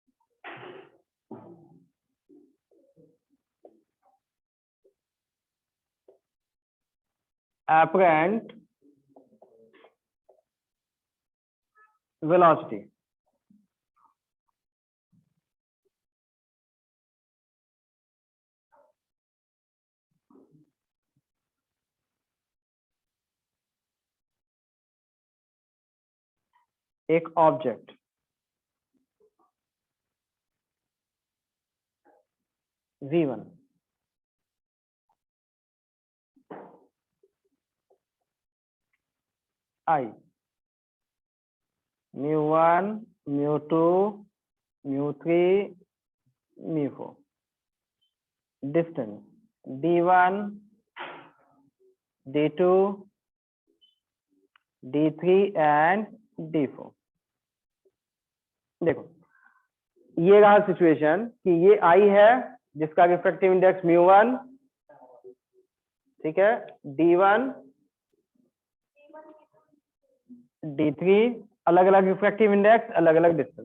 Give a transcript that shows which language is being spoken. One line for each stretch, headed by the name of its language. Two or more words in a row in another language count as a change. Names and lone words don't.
English: apparent velocity, एक ऑब्जेक्ट v1 I mu1 mu2 mu3 mu4, distance d1 d2 d3 and d4।
Hindi: देखो, ये रहा सिचुएशन कि ये आई है जिसका
English: refractive index mu1,
Hindi: ठीक है, d1 d3, अलग अलग
English: refractive index,
Hindi: अलग अलग डिस्टेंस।